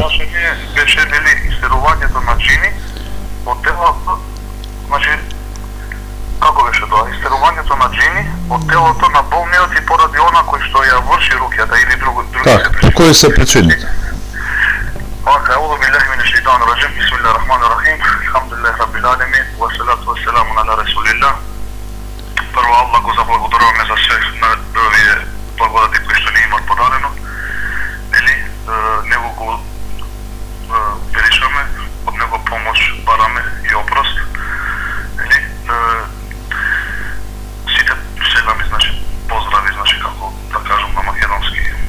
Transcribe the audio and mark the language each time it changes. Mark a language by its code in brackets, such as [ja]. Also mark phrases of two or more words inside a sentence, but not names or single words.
[mk] Прашање беше нели исцелувањето на џини од телото, значи како беше тоа? Исцелувањето на џини од телото на болниот и поради она кој што ја врши руќата или други Так, се кои се причините? Ока, [ar] أعوذ بالله من الشيطان الرجيم. بسم الله الرحمن الرحيم. الحمد لله رب العالمين والصلاة والسلام على رسول الله. [mk] Прво Аллах го заблагодаруваме за све на овие благодати кои што ни имат подарено. Нели, него го величаме, од него помош бараме и опрост. Нели, сите селами, значи, поздрави, значи, како да кажам на македонски.